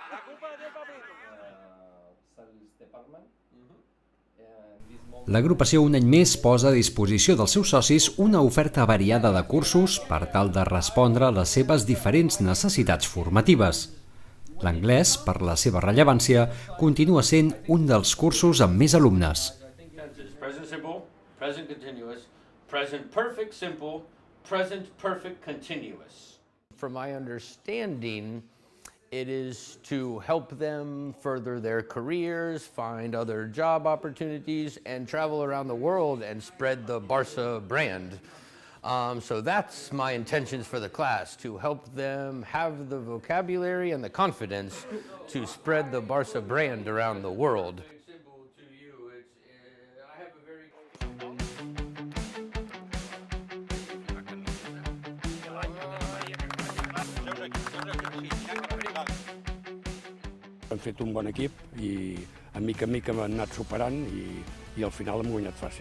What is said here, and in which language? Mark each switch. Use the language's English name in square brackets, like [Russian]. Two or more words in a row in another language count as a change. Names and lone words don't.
[Catalan] L'agrupació un any més posa a disposició dels seus socis una oferta variada de cursos per tal de respondre a les seves diferents necessitats formatives. L'anglès, per la seva rellevància, continua sent un dels cursos amb més alumnes. [English] Present simple, present continuous, present perfect simple, present perfect continuous. From my understanding, it is to help them further their careers, find other job opportunities, and travel around the world and spread the Barça brand. So that's my intentions for the class, to help them have the vocabulary and the confidence to spread the Barça brand around the world. [Catalan] Hem fet un bon equip i a mica hem anat superant i al final hem guanyat fàcil.